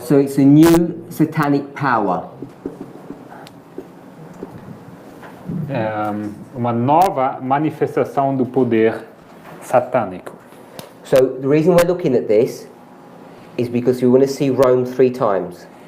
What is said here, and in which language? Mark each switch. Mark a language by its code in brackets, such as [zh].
[en] So it's a new satanic power. [pt] Uma nova manifestação do poder satânico. [en] So the reason we're looking at this is because we want to see Rome 3 times.